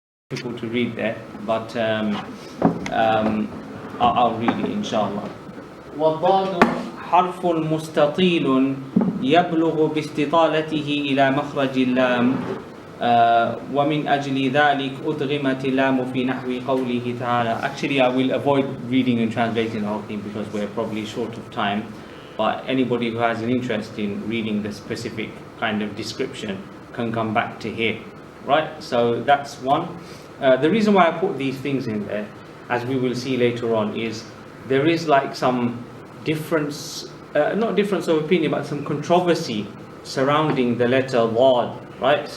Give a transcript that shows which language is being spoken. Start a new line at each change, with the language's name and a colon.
English: difficult to read there, but I'll read it inshallah.
Arabic: والضاد حرف مستطيل يبلغ باستطالته إلى مخرج اللام ومن أجل ذلك أدغمت اللام في نحو قوله تعالى.
English: Actually, I will avoid reading and translating the whole thing because we're probably short of time, but anybody who has an interest in reading the specific kind of description can come back to here. Right, so that's one. The reason why I put these things in there, as we will see later on, is there is like some difference, not difference of opinion, but some controversy surrounding the letter daad, right?